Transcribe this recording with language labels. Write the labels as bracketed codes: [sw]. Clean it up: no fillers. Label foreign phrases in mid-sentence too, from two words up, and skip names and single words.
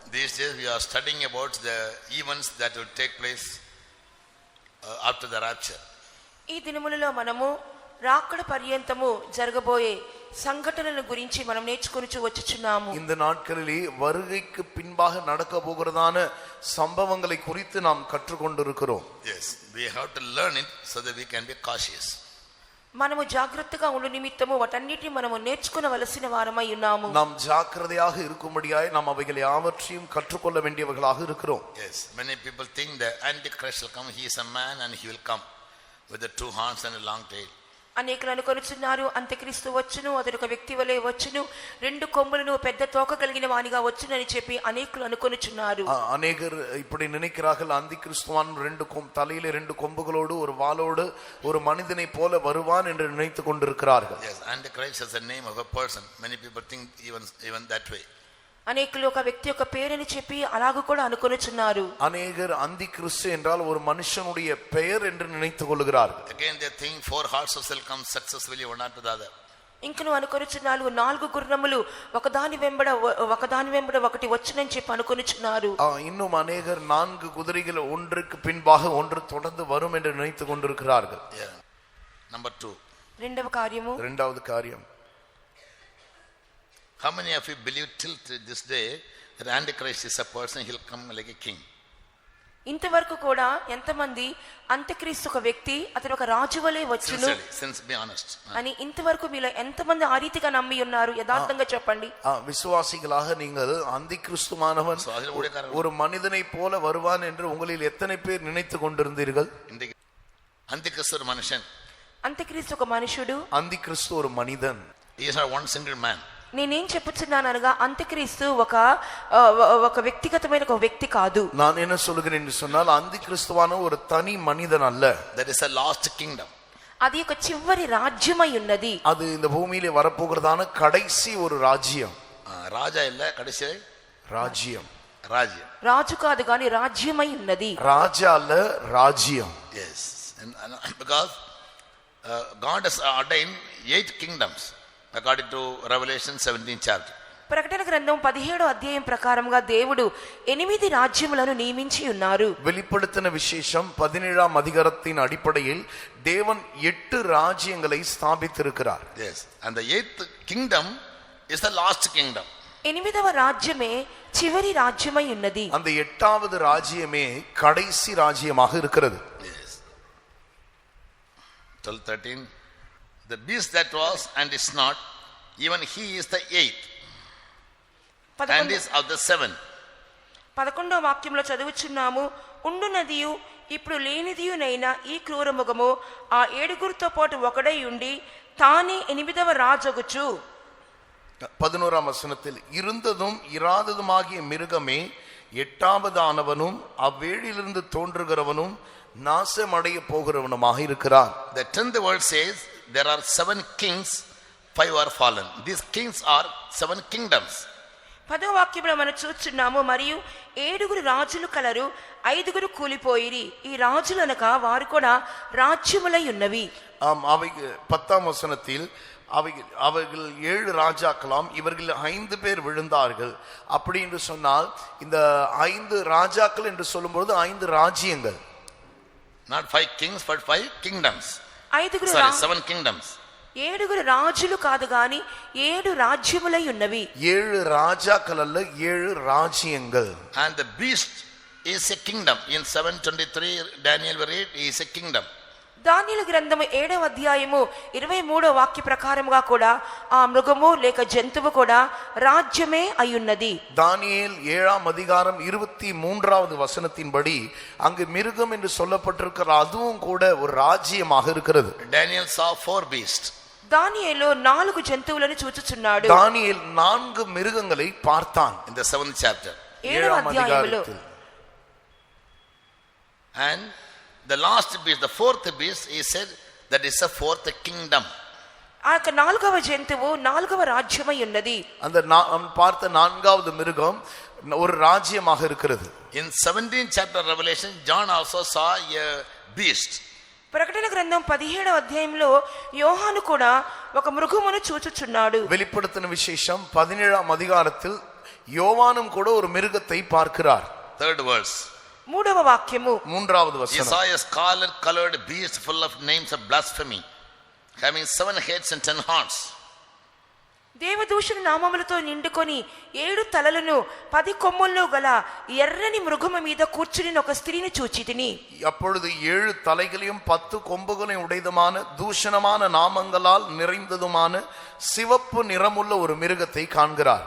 [en] These days we are studying about the events that will take place after the rapture. [te] ఈ దినములలో మనము రాకడ పర్యంతము జరగబోయే సంఘటనల గురించి మనం నేర్చుకొనిచు వచ్చుచున్నాము. [ta] இந்த நாட்களிலே வருகைக்கு பின்பாக நடக்க போகிறதான சம்பவங்களை குறித்து நாம் கற்றுக்கொண்டிருக்கிறோம். [en] Yes, we have to learn it so that we can be cautious. [te] మనము జాగ్రత్తగా ఉండు నిమిత్తము వాటన్నిటిని మనము నేర్చుకొనవలసిన వారమై ఉన్నాము. [ta] நாம் ஜாக்கிரதையாக இருக்கும்படியாய் நாம் அவைகளை யாவற்றையும் கற்றுக்கொள்ள வேண்டியவர்களாக இருக்கிறோம். [en] Yes, many people think the Antichrist will come. He is a man and he will come with the two horns and a long tail. [te] అనేకులు అనుకొనుచున్నారు అంత్యక్రీస్తు వచ్చును, అతడు ఒక వ్యక్తి వలె వచ్చును, రెండు కొమ్ములను పెద్ద తోక కలిగిన వానిగా వచ్చునని చెప్పి అనేకులు అనుకొనుచున్నారు. [ta] அநேகர் இப்படி நினைக்கிறார்கள், அந்தி கிறிஸ்துவான் தலையில ரெண்டு கொம்புகளோடு ஒரு வாளோடு ஒரு மனிதனை போல வருவான் என்று நினைத்துக் கொண்டிருக்கிறார்கள். [en] Yes, Antichrist is the name of a person. Many people think even that way. [te] అనేకులు ఒక వ్యక్తి యొక్క పేరుని చెప్పి అలాగూ కూడా అనుకొనుచున్నారు. [ta] அநேகர் அந்தி கிறிஸ்து என்றால் ஒரு மனுஷனுடைய பெயர் என்று நினைத்துக் கொள்கிறார்கள். [en] Again they think four horses will come successfully one after the other. [te] ఇంకను అనుకొనుచున్నారు నాలుగు గుర్రములు ఒకదాని వెంబడ ఒకటి వచ్చునని చెప్పి అనుకొనుచున్నారు. [ta] இன்னும் அநேகர் நான்கு குதிரைகள் ஒன்றுக்கு பின்பாக ஒன்று தொடர்ந்து வரும் என்று நினைத்துக் கொண்டிருக்கிறார்கள். [en] Number 2. [ta] இரண்டாவது காரியம். [en] How many of you believe till this day that Antichrist is a person, he'll come like a king? [te] ఇంతవరకు కూడా ఎంతమంది అంత్యక్రీస్తు ఒక వ్యక్తి, అతడు ఒక రాజు వలె వచ్చును [en] be honest [te] అని ఇంతవరకు మీలో ఎంతమంది ఆ రీతిగా నమ్మి ఉన్నారు? యథార్థంగా చెప్పండి. [ta] விசுவாசிகளாக நீங்கள் அந்திகிறிஸ்துவானவன் ஒரு மனிதனை போல வருவான் என்று உங்களில் எத்தனை பேர் நினைத்துக் கொண்டிருந்தீர்கள்? అంత్యక్రీస్తు ஒரு மனுஷன். [te] అంత్యక్రీస్తు ఒక మనుషుడు. [ta] అంత్యక్రీస్తు ஒரு மனிதன். [en] He is not one single man. [te] నేనేం చెప్పుచున్నాను అనగా అంత్యక్రీస్తు ఒక వ్యక్తిగతమైన ఒక వ్యక్తి కాదు. [ta] நான் என்ன சொல்கிறேன் என்று சொன்னால் அந்திகிறிஸ்துவான ஒரு தனி மனிதன் அல்ல. [en] That is a lost kingdom. [te] అది ఒక చివరి రాజ్యమై ఉన్నది. [ta] அது இந்த பூமியிலே வரப்போகிறதான கடைசி ஒரு ராஜ்யம். ராஜா இல்ல, கடைசி ராஜ்யம். [te] రాజు కాదు కానీ రాజ్యమై ఉన్నది. [ta] ராஜா அல்ல, ராஜ்யம். [en] Yes, because God has ordained 8 kingdoms according to Revelation 17th chapter. [te] ప్రకటన గ్రంథం 17వ అధ్యాయం ప్రకారంగా దేవుడు 8 రాజ్యములను నియమించి ఉన్నారు. [ta] வெளிப்படுத்தின விசேஷம் 17ஆம் அதிகாரத்தின் அடிப்படையில் தேவன் 8 ராஜ்யங்களை ஸ்தாபித்திருக்கிறார். [en] Yes, and the 8th kingdom is the last kingdom. [te] 8వ రాజ్యమే చివరి రాజ్యమై ఉన్నది. [ta] அந்த 8வது ராஜ்யமே கடைசி ராஜ்யமாக இருக்கிறது. [en] Yes. 12:13. The beast that was and is not, even he is the 8th and is of the 7. [te] 11వ వాక్యంలో చదువుచున్నాము, ఉండునదియు ఇప్పుడు లేనిదియునైన ఈ క్రూరముఖము ఆ 7గురితో పాటు ఒకడై ఉండి తానే 8వ రాజగుచు. [ta] 11ஆம் வசனத்தில் இருந்ததும் இராததுமாகிய மிருகமே 8ஆவதானவனும் அவ்வேழிலிருந்து தோன்றுகிறவனும் நாசமடைய போகிறவனுமாக இருக்கிறான். [en] The 10th verse says there are 7 kings, 5 are fallen. These kings are 7 kingdoms. [te] 10వ వాక్యంలో మనం చూస్తున్నాము, మరియు 7గురు రాజులు కలరు, 5గురు కూలిపోయిరి. ఈ రాజులనక వారు కూడా రాజ్యములై ఉన్నవి. [ta] அவை 10ஆம் வசனத்தில் அவர்கள் 7 ராஜாக்களாம், இவர்கள் 5 பேர் விழுந்தார்கள். அப்படி என்று சொன்னால் இந்த 5 ராஜாக்கள் என்று சொல்லும்போது 5 ராஜ்யங்கள். [en] Not 5 kings but 5 kingdoms. 7 kingdoms. [te] 7గురు రాజులు కాదు గాని 7 రాజ్యములై ఉన్నవి. [ta] 7 రాజాக்கள் அல்ல, 7 ராஜ்யங்கள். [en] And the beast is a kingdom. In 7:23 Daniel will read, he is a kingdom. [te] దానియేలు గ్రంథము 7వ అధ్యాయము 23వ వాక్య ప్రకారముగా కూడా ఆ మృగము లేక జంతువు కూడా రాజ్యమే అయ్యున్నది. [ta] தானியேல் 7ஆம் அதிகாரம் 23வது வசனத்தின்படி அங்கு மிருகம் என்று சொல்லப்பட்டிருக்கிற அதுவும் கூட ஒரு ராஜ்யமாக இருக்கிறது. [en] Daniel saw 4 beasts. [te] దానియేలు 4 జంతువులను చూచుచున్నాడు. [ta] దానియేల్ 4 మిరుగங்களை பார்த்தான். [en] In the 7th chapter. [te] 7వ అధ్యాయములో. [en] And the last beast, the 4th beast, he said that is a 4th kingdom. [te] ఆ 4వ జంతువు 4వ రాజ్యమై ఉన్నది. [ta] அந்த பார்த்த 4வது மிருகம் ஒரு ராஜ்யமாக இருக்கிறது. [en] In 17th chapter Revelation, John also saw a beast. [te] ప్రకటన గ్రంథం 17వ అధ్యాయంలో యోహాను కూడా ఒక మృగమును చూచుచున్నాడు. [ta] வெளிப்படுத்தின விசேஷம் 17ஆம் அதிகாரத்தில் யோவானும் கூட ஒரு மிருகத்தை பார்க்கிறார். [en] Third verse. [te] మూడవ వాక్యము [ta] மூன்றாவது [en] He [ta] வசனம். [en] saw a scarlet colored beast full of names of blasphemy, having 7 heads and 10 horns. [te] దేవదూషణ నామములతో నిండుకొని 7 తలలను 10 కొమ్ములను గల ఎర్రని మృగము మీద కూర్చుని ఒక స్త్రీని చూచితిని. [ta] அப்பொழுது 7 தலைகளையும் 10 கொம்புகளையும் உடையதுமான தூஷணமான நாமங்களால் நிறைந்ததுமான சிவப்பு நிறமுள்ள ஒரு மிருகத்தை காண்கிறார்.